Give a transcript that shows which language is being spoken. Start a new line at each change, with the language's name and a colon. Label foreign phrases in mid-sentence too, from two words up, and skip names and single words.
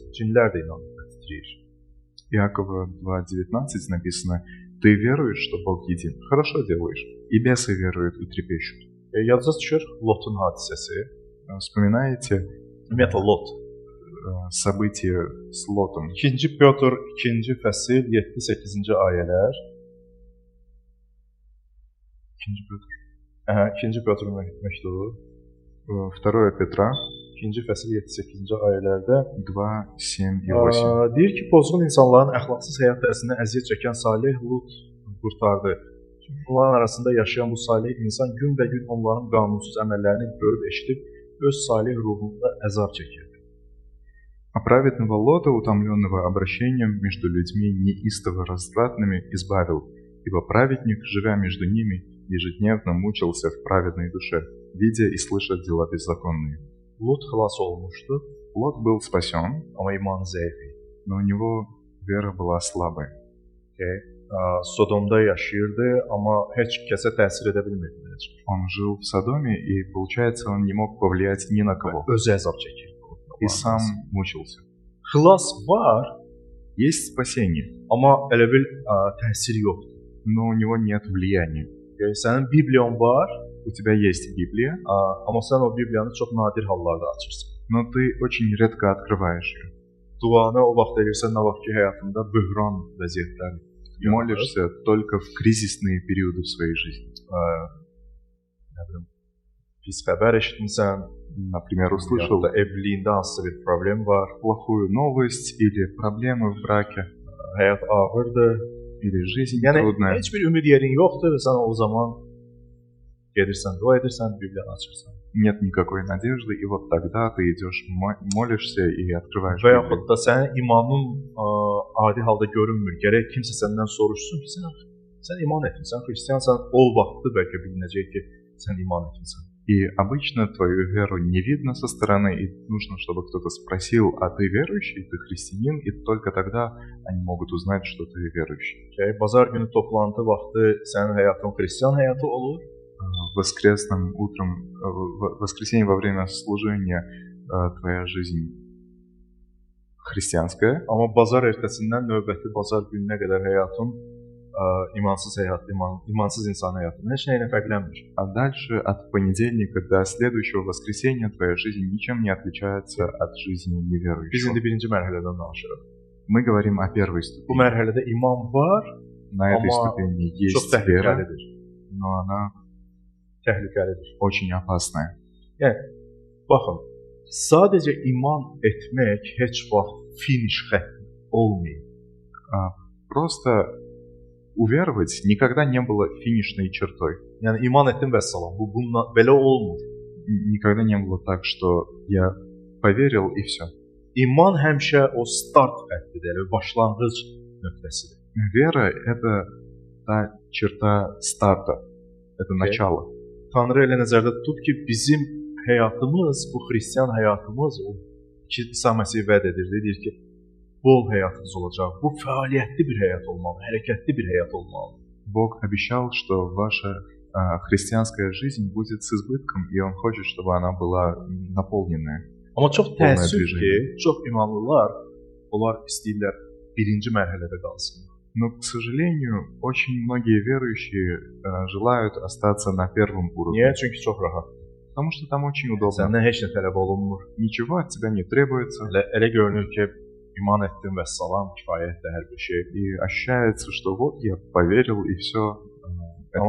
Azerbaijani: Cinlər də inanır, titrəyir.
Russian: Иакова 2:19 написано: «Ты веруешь, что Бог един? Хорошо делаешь. И бесы веруют и трепещут».
Azerbaijani: Yadınıza düşür Lotun hadisəsi.
Russian: Вспоминаете
Azerbaijani: Ümumiyyətlə Lot.
Russian: события с Лотом?
Azerbaijani: 2 Pyotr 2-ci fəsil 7-8-ci ayələr.
Russian: 2 Петр.
Azerbaijani: 2 Pyotr məktubu
Russian: 2 Петра
Azerbaijani: 2-ci fəsil 7-8-ci ayələrdə
Russian: 2, 7 и 8.
Azerbaijani: deyir ki, pozğun insanların əxlaqsız həyat tərzindən əziyyət çəkən Salih Lut qurtardı. Onların arasında yaşayan bu salih insan gün və gün onların qanunsuz əməllərini görüb eşidib öz salih ruhunda əzab çəkirdi.
Russian: А праведного Лота, утомленного обращением между людьми неистово развратными, избавил, ибо праведник, живя между ними, ежедневно мучился в праведной душе, видя и слыша дела беззаконные.
Azerbaijani: Lut xilas olmuşdu,
Russian: Лот был спасен,
Azerbaijani: amma imanı zəif idi.
Russian: но у него вера была слабая.
Azerbaijani: Sodomda yaşayırdı, amma heç kəsə təsir edə bilmirdi.
Russian: Он жил в Содоме, и, получается, он не мог повлиять ни на кого.
Azerbaijani: Özü əzab çəkirdi.
Russian: И сам мучился.
Azerbaijani: Xilas var,
Russian: Есть spasение,
Azerbaijani: amma elə bil təsir yoxdur.
Russian: но у него нет влияния.
Azerbaijani: Sənin Bibliyan var,
Russian: У тебя есть Библия,
Azerbaijani: amma sən o Bibliyanı çox nadir hallarda açırsan.
Russian: но ты очень редко открываешь ее.
Azerbaijani: Duanı o vaxt edirsən, nə vaxt ki, həyatında böhran vəziyyətlər
Russian: Молишься только в кризисные периоды в своей жизни.
Azerbaijani: Pis xəbər eşitmisən,
Russian: Например, услышал
Azerbaijani: evliliyində hansısa bir problem var,
Russian: плохую новость или проблемы в браке,
Azerbaijani: həyat ağırdır,
Russian: или жизнь
Azerbaijani: yəni
Russian: трудная.
Azerbaijani: heç bir ümid yerin yoxdur və sən o zaman gedirsən, dua edirsən, Bibliyanı açırsan.
Russian: Нет никакой надежды, и вот тогда ты идешь, молишься и открываешь
Azerbaijani: Və
Russian: Библию.
Azerbaijani: yaxud da sənin imanın adi halda görünmür. Gərək kimsə səndən soruşsun ki, sən iman etmirsən, xristiansan, o vaxtı bəlkə bilinəcək ki, sən iman etmirsən.
Russian: И обычно твою веру не видно со стороны, и нужно, чтобы кто-то спросил, а ты верующий, ты христианин, и только тогда они могут узнать, что ты верующий.
Azerbaijani: Bazar günü toplantı vaxtı sənin həyatın xristian həyatı olur.
Russian: Воскресным утром, в воскресенье во время служения твоя жизнь христианская,
Azerbaijani: Amma bazar ertəsindən növbəti bazar gününə qədər həyatın imansız həyat, imansız insan həyatından heç nə ilə fərqlənmir.
Russian: а дальше от понедельника до следующего воскресенья твоя жизнь ничем не отличается от жизни
Azerbaijani: Biz
Russian: неверующего.
Azerbaijani: indi birinci mərhələdən danışırıq.
Russian: Мы говорим о первой
Azerbaijani: Bu
Russian: ступени.
Azerbaijani: mərhələdə iman var,
Russian: На этой
Azerbaijani: Amma
Russian: ступени
Azerbaijani: çox
Russian: есть вера,
Azerbaijani: təhlükəlidir.
Russian: но она
Azerbaijani: Təhlükəlidir.
Russian: очень опасная.
Azerbaijani: Yəni, baxın, sadəcə iman etmək heç vaxt finish xətti olmayıb.
Russian: Просто уверовать никогда не было финишной чертой.
Azerbaijani: Yəni iman etdim və salam. Bu bununla belə olmur.
Russian: Никогда не было так, что я поверил и все.
Azerbaijani: İman həmişə o start xəttidir, yəni başlanğıc nöqtəsidir.
Russian: Вера – это та черта старта, это начало.
Azerbaijani: Tanrı elə nəzərdə tutub ki, bizim həyatımız, bu xristian həyatımız, o ki, İsa Məsih vəd edir, deyir ki, bol həyatınız olacaq. Bu fəaliyyətli bir həyat olmalı, hərəkətli bir həyat olmalı.
Russian: Bог обещал, что ваша христианская жизнь будет с избытком, и Он хочет, чтобы она была наполненная.
Azerbaijani: Amma çox təəssüf Olmayan ki, çox imanlılar, onlar istəyirlər birinci mərhələdə qalsın.
Russian: Но, к сожалению, очень многие верующие желают остаться на первом уровне.
Azerbaijani: Niyə? Çünki çox rahat.
Russian: Потому что там очень удобно.
Azerbaijani: Səndən heç nə tələb olunmur.
Russian: Ничего от тебя не требуется.
Azerbaijani: Elə görünür ki, iman etdim və salam, kifayətdir hər bir şey.
Russian: И ощущается, что вот я поверил, и все, этого